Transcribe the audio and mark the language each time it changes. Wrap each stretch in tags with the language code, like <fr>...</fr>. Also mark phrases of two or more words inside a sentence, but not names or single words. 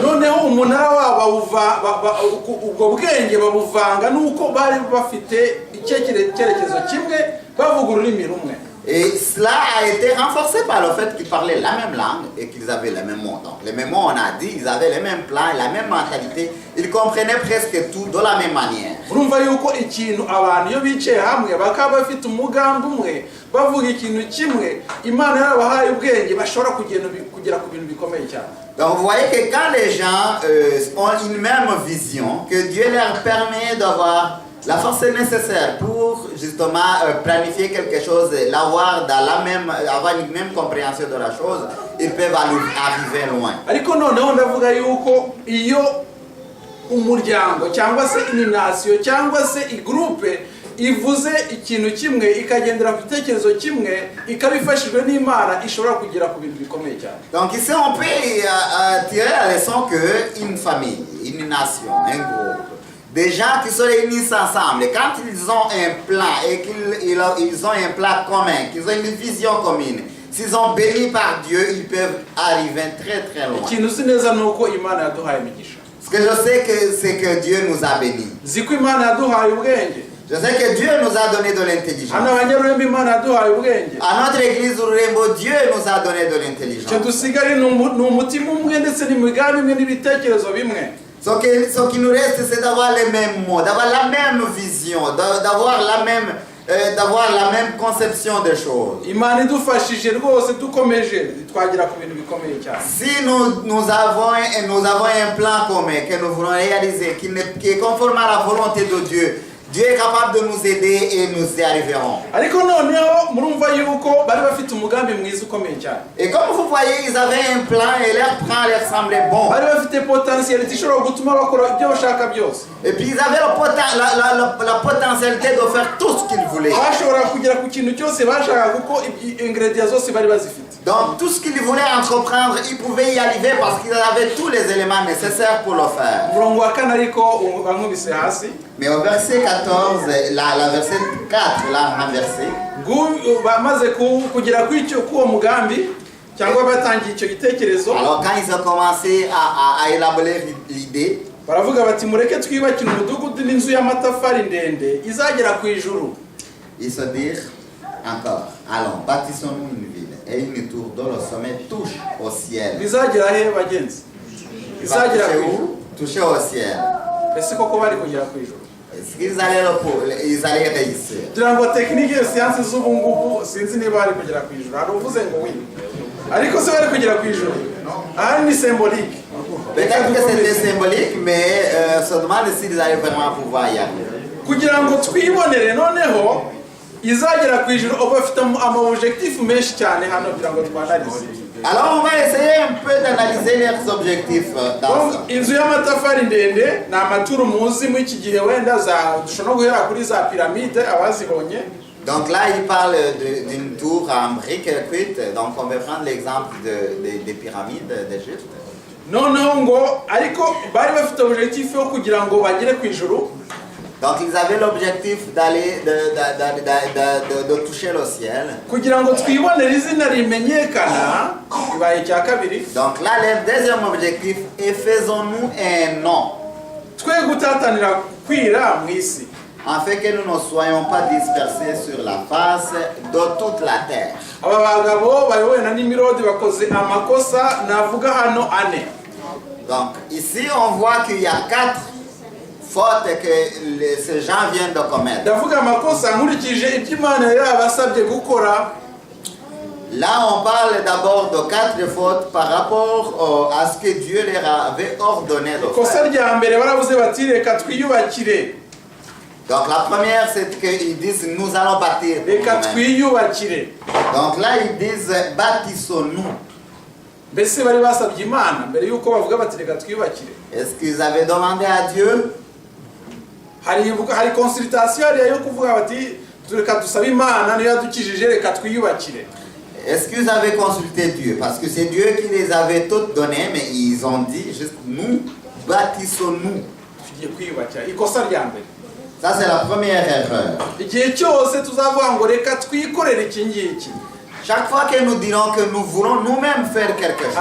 <rw>noneho umunara wabo ubwo bwenge babuvanga nuko bari bafite icyerekezo kimwe bavuga ururimi rumwe.</rw> <fr>Et cela a été renforcé par le fait qu'ils parlaient la même langue et qu'ils avaient les mêmes mots. Donc les mêmes mots, on a dit, ils avaient les mêmes plans, la même mentalité. Ils comprenaient presque tout de la même manière.</fr> <rw>urumva yuko ikintu abantu iyo bicaye hamwe bakaba bafite umugambi umwe bavuga ikintu kimwe, Imana yarabahaye ubwenge bashobora kugera ku bintu bikomeye cyane.</rw> <fr>Donc vous voyez que quand les gens ont une même vision, que Dieu leur permet d'avoir la force nécessaire pour justement planifier quelque chose, avoir une même compréhension de la chose, ils peuvent arriver loin.</fr> <rw>ariko noneho ndavuga yuko iyo umuryango cyangwa se inasiyo cyangwa se igroupe ivuze ikintu kimwe ikagendera ku gitekerezo kimwe ikabifashijwe n'Imana ishobora kugera ku bintu bikomeye cyane.</rw> <fr>Donc ici on peut tirer la leçon que une famille, une nation, un groupe, des gens qui se réunissent ensemble, et quand ils ont un plan et qu'ils ont un plan commun, qu'ils ont une vision commune, s'ils sont bénis par Dieu, ils peuvent arriver très très loin.</fr> <rw>ikintu si neza nuko Imana yaduhaye imigisha.</rw> <fr>Ce que je sais c'est que Dieu nous a bénis.</fr> <rw>nzi ko imana yaduhaye ubwenge.</rw> <fr>Je sais que Dieu nous a donné de l'intelligence.</fr> <rw>hano abanyarurembo imana yaduhaye ubwenge.</rw> <fr>À notre église Ururembo, Dieu nous a donné de</fr> <rw>icyo</rw> <fr>l'intelligence.</fr> <rw>dusigaye ni umutima umwe ndetse n'imigambi imwe n'ibitekerezo bimwe.</rw> <fr>Ce qui nous reste, c'est d'avoir les mêmes mots, d'avoir la même vision, d'avoir la même conception des choses.</fr> <rw>imana idufashije rwose dukomeje twagera ku bintu bikomeye cyane.</rw> <fr>Si nous avons un plan commun que nous voulons réaliser, qui est conforme à la volonté de Dieu, Dieu est capable de nous aider et nous y arriverons.</fr> <rw>ariko noneho murumva yuko bari bafite umugambi mwiza ukomeye cyane.</rw> <fr>Et comme vous voyez, ils avaient un plan et leur plan leur semblait bon.</fr> <rw>bari bafite potentiality ishobora gutuma bakora ibyo bashaka byose.</rw> <fr>Et puis ils avaient la potentialité de faire tout ce qu'ils voulaient.</fr> <rw>bashobora kugera ku kintu cyose bashaka kuko ingredients zose bari bazifite.</rw> <fr>Donc tout ce qu'ils voulaient entreprendre, ils pouvaient y arriver parce qu'ils avaient tous les éléments nécessaires pour le faire.</fr> <rw>umurongo wa kane ariko bankubise hasi.</rw> <fr>Mais au verset 14, la verset 4, là, renversé.</fr> <rw>bamaze kugera k'uwo mugambi cyangwa batangiye icyo gitekerezo.</rw> <fr>Alors quand ils ont commencé à élaborer l'idée,</fr> <rw>baravuga bati mureke twiyubakire umudugudu n'inzu y'amatafari ndende izagera ku ijuru.</rw> <fr>ils se dirent encore, allons, bâtissons-nous une ville et une tour dont le sommet touche au ciel.</fr> <rw>bizagera he bagenzi? bizagera ku ijuru.</rw> <fr>Toucher au ciel.</fr> <rw>ese koko bari kugera ku ijuru?</rw> <fr>Est-ce qu'ils allaient réussir?</fr> <rw>kugira ngo tekinike ya siyansi z'ubu ngubu sinzi niba bari kugera ku ijuru. hari uvuze ngo wi ariko se bari kugera ku ijuru? aha ni symbolique.</rw> <fr>Peut-être que c'était symbolique, mais se demande s'ils allaient vraiment pouvoir y arriver.</fr> <rw>kugira ngo twibonere noneho izagera ku ijuru uba bafite ama-objectif menshi cyane hano kugira ngo twanalize.</rw> <fr>Alors on va essayer un peu d'analyser leurs objectifs dans ça.</fr> <rw>inzu y'amatafari ndende ni amaturo muzi mu iki gihe wenda dushobora guhera kuri za piramide abazibonye.</rw> <fr>Donc là, il parle d'une tour en briques cuites. Donc on va prendre l'exemple des pyramides d'Égypte.</fr> <rw>noneho ngo ariko bari bafite objectif yo kugira ngo bagere ku ijuru.</rw> <fr>Donc ils avaient l'objectif de toucher le ciel.</fr> <rw>kugira ngo twibonere izina rimenyekana bibaye icya kabiri.</rw> <fr>Donc là, le deuxième objectif est faisons-nous un nom.</fr> <rw>twe gutatanira kwira mu isi.</rw> <fr>Afin que nous ne soyons pas dispersés sur la face de toute la terre.</fr> <rw>aba bagabo bayobowe na Nimirodi bakoze amakosa navuga hano ane.</rw> <fr>Donc ici on voit qu'il y a 4 fautes que ces gens viennent de commettre.</fr> <rw>ndavuga amakosa nkurikije ibyo Imana yari abasabye gukora.</rw> <fr>Là on parle d'abord de 4 fautes par rapport à ce que Dieu leur avait ordonné de</fr> <rw>ikosa</rw> <fr>faire.</fr> <rw>rya mbere baravuze bati reka twiyubakire.</rw> <fr>Donc la première c'est qu'ils disent nous allons bâtir.</fr> <rw>reka twiyubakire.</rw> <fr>Donc là ils disent bâtissons-nous.</fr> <rw>mbese bari basabye Imana mbere yuko bavuga bati reka twiyubakire.</rw> <fr>Est-ce qu'ils avaient demandé à Dieu?</fr> <rw>hari consultation yo kuvuga bati reka dusabe Imana niyo yadukijije reka twiyubakire.</rw> <fr>Est-ce qu'ils avaient consulté Dieu? Parce que c'est Dieu qui les avait toutes données, mais ils ont dit juste nous bâtissons-nous.</fr> <rw>tugiye kwiyubakira. ikosa rya mbere.</rw> <fr>Ça c'est la première erreur.</fr> <rw>igihe cyose tuzavuga ngo reka twikorere iki ngiki,</rw> <fr>Chaque fois que nous dirons que nous voulons nous-mêmes faire quelque chose,</fr>